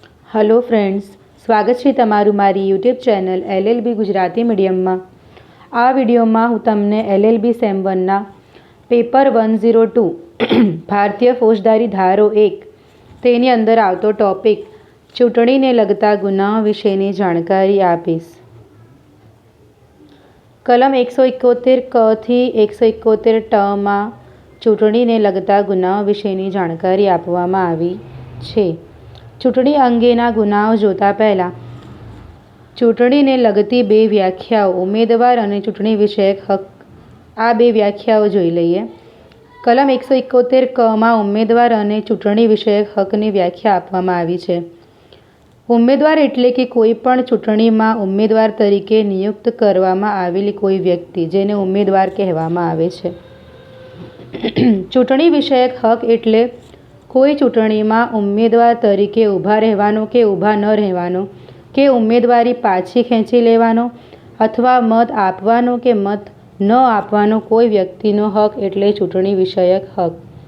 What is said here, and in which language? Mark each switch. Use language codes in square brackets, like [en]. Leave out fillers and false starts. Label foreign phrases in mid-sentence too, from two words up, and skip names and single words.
[en] Hello friends, [hi] स्वागत है [gu] તમારૂ મારી યૂટ્યૂબ ચૈનલ LLB ગુજરાતી મીડિયમ મેં। આ વિડિયો મેં હૂં તમને LLB સેમ 1 ના પેપર 102 ભારતીય ફોજદારી ધારો 1 તેની અંદર આવતો ટૉપિક ચૂંટણી ને લગતા ગુનાહ વિશેની જાણકારી આપીશ। કલમ 171 ક થી 171 ટ મેં ચૂંટણી ને લગતા ગુનાહ વિશેની જાણકારી આપવામાં આવી છે। ચૂંટણી અંગેના ગુનાઓ જોતા પહલા ચૂંટણીને લગતી બે વ્યાખ્યાઓ ઉમેદવાર અને ચૂંટણી વિષયક હક આ બે વ્યાખ્યાઓ જોઈ લઈએ। કલમ 171 ક મેં ઉમેદવાર અને ચૂંટણી વિષયક હકની વ્યાખ્યા આપવામાં આવી છે। ઉમેદવાર એટલે કે કોઈપણ ચૂંટણીમાં ઉમેદવાર તરીકે નિયુક્ત કરવામાં આવેલી કોઈ વ્યક્તિ જેને ઉમેદવાર કહેવામાં આવે છે। ચૂંટણી વિષયક હક એટલે કોઈ ચૂંટણી મેં ઉમ્મીદવાર તરીકે ઊભા રહેવાનો કે ઊભા ન રહેવાનો કે ઉમ્મીદવારી પાછી ખેંચી લેવાનો અથવા મત આપવાનો કે મત ન આપવાનો કોઈ વ્યક્તિનો હક એટલે ચૂંટણી વિષયક હક।